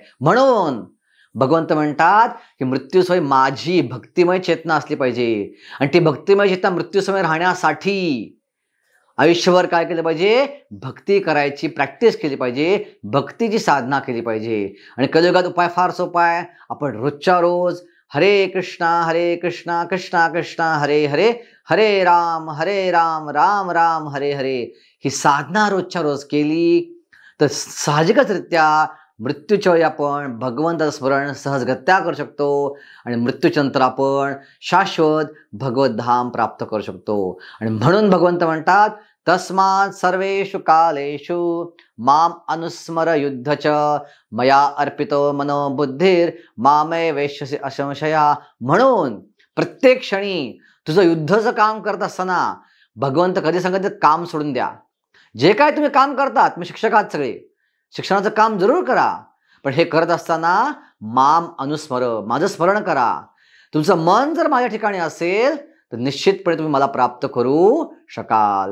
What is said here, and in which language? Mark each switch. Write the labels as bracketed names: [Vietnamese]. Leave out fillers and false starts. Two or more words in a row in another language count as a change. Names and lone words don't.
[Marathi] म्हणून भगवंत म्हणतात की मृत्यू समय माझी भक्तिमय चेतना असली पाहिजे. आणि ती भक्तिमय चेतना मृत्यू समय राहण्यासाठी आयुष्यभर काय केलं पाहिजे? भक्ती करायची प्रॅक्टिस केली पाहिजे, भक्तीची साधना केली पाहिजे. आणि कलियुगात उपाय फार सोपा आहे. आपण रोजच्या रोज [Sanskrit] हरे कृष्णा कृष्णा कृष्णा हरे हरे, हरे राम राम राम हरे हरे [Marathi] ही साधना रोजच्या रोज केली तर साहजिकचरित्या मृत्यूच्या वेळी आपण भगवंताचं स्मरण सहजगत्या करू शकतो आणि मृत्यूनंतर आपण शाश्वत भगवत धाम प्राप्त करू शकतो. आणि म्हणून भगवंत म्हणतात, [Sanskrit] तस्मात् सर्वेषु कालेषु माम अनुस्मर युद्धच मया अर्पितो मनो बुद्धिर मामे वेश्यसी असंशया. [Marathi] म्हणून प्रत्येक क्षणी तुझं युद्धाचं काम करत असताना भगवंत कधी सांगत काम सोडून द्या. जे काय तुम्ही काम करतात, तुम्ही शिक्षक आहात सगळे, शिक्षणाचं काम जरूर करा, पण हे करत असताना [Sanskrit] माम अनुस्मर, [Marathi] माझं स्मरण करा. तुमचं मन जर माझ्या ठिकाणी असेल तर निश्चितपणे तुम्ही मला प्राप्त करू शकाल.